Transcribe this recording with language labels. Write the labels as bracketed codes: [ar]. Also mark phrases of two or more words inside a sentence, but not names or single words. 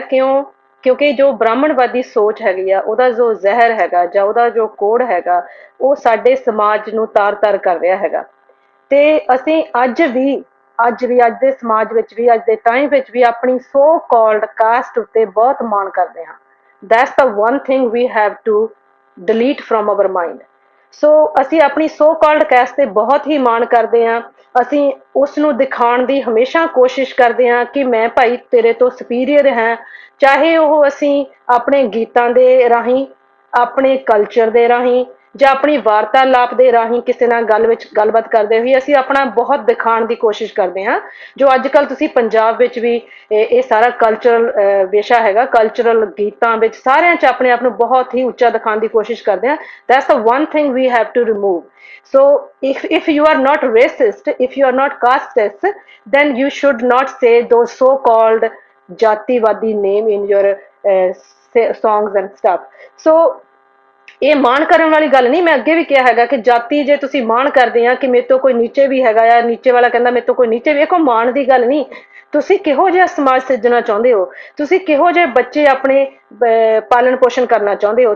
[pa] ਕਿਉਂਕਿ ਜੋ ਬ੍ਰਾਹਮਣਵਾਦੀ ਸੋਚ ਹੈਗੀ ਆ ਉਹਦਾ ਜੋ ਜ਼ਹਿਰ ਹੈਗਾ ਜਾਂ ਉਹਦਾ ਜੋ ਕੋੜ ਹੈਗਾ ਉਹ ਸਾਡੇ ਸਮਾਜ ਨੂੰ ਤਾਰ-ਤਾਰ ਕਰ ਰਿਹਾ ਹੈਗਾ। ਤੇ ਅਸੀਂ ਅੱਜ ਦੇ ਸਮਾਜ ਵਿੱਚ ਵੀ ਅੱਜ ਦੇ ਟਾਈਮ ਵਿੱਚ ਵੀ ਆਪਣੀ [en] so called caste [pa] ਉੱਤੇ ਬਹੁਤ ਮਾਣ ਕਰਦੇ ਹਾਂ। [en] ਦੈਟਸ the one thing we have to delete from our mind. [pa] ਸੋ ਅਸੀਂ ਆਪਣੀ [en] so called caste [pa] ਤੇ ਬਹੁਤ ਹੀ ਮਾਣ ਕਰਦੇ ਹਾਂ। ਅਸੀਂ ਉਸ ਨੂੰ ਦਿਖਾਉਣ ਦੀ ਹਮੇਸ਼ਾ ਕੋਸ਼ਿਸ਼ ਕਰਦੇ ਹਾਂ ਕਿ ਮੈਂ ਭਾਈ ਤੇਰੇ ਤੋਂ ਸੁਪੀਰੀਅਰ ਹਾਂ। ਚਾਹੇ ਉਹ ਅਸੀਂ ਆਪਣੇ ਗੀਤਾਂ ਦੇ ਰਾਹੀਂ, ਆਪਣੇ ਕਲਚਰ ਦੇ ਰਾਹੀਂ ਜਾਂ ਆਪਣੀ ਵਾਰਤਾਲਾਪ ਦੇ ਰਾਹੀਂ ਕਿਸੇ ਨਾਲ ਗੱਲਬਾਤ ਕਰਦੇ ਹੋਏ ਅਸੀਂ ਆਪਣਾ ਬਹੁਤ ਦਿਖਾਉਣ ਦੀ ਕੋਸ਼ਿਸ਼ ਕਰਦੇ ਹਾਂ। ਜੋ ਅੱਜ ਕੱਲ੍ਹ ਤੁਸੀਂ ਪੰਜਾਬ ਵਿੱਚ ਵੀ ਇਹ ਸਾਰਾ ਕਲਚਰਲ ਵਿਸ਼ਾ ਹੈਗਾ, ਕਲਚਰਲ ਗੀਤਾਂ ਵਿੱਚ ਸਾਰਿਆਂ 'ਚ ਆਪਣੇ ਆਪ ਨੂੰ ਬਹੁਤ ਹੀ ਉੱਚਾ ਦਿਖਾਉਣ ਦੀ ਕੋਸ਼ਿਸ਼ ਕਰਦੇ ਹਾਂ। [en] ਦੈਟਸ the one thing we have to remove. So if you are not racist, if you are not casteist, then you should not say those so-called ਜਾਤੀਵਾਦੀ name in your songs and stuff. [pa] So ਇਹ ਮਾਣ ਕਰਨ ਵਾਲੀ ਗੱਲ ਨਹੀਂ। ਮੈਂ ਅੱਗੇ ਵੀ ਕਿਹਾ ਹੈਗਾ ਕਿ ਜਾਤੀ ਜੇ ਤੁਸੀਂ ਮਾਣ ਕਰਦੇ ਆ ਕਿ ਮੇਰੇ ਤੋਂ ਕੋਈ ਨੀਚੇ ਵੀ ਹੈਗਾ ਆ, ਨੀਚੇ ਵਾਲਾ ਕਹਿੰਦਾ ਮੇਰੇ ਤੋਂ ਕੋਈ ਨੀਚੇ ਵੀ, ਇਹ ਕੋਈ ਮਾਣ ਦੀ ਗੱਲ ਨਹੀਂ। ਤੁਸੀਂ ਕਿਹੋ ਜਿਹਾ ਸਮਾਜ ਸਿਰਜਣਾ ਚਾਹੁੰਦੇ ਹੋ? ਤੁਸੀਂ ਕਿਹੋ ਜਿਹੇ ਬੱਚੇ ਆਪਣੇ ਪਾਲਣ ਪੋਸ਼ਣ ਕਰਨਾ ਚਾਹੁੰਦੇ ਹੋ?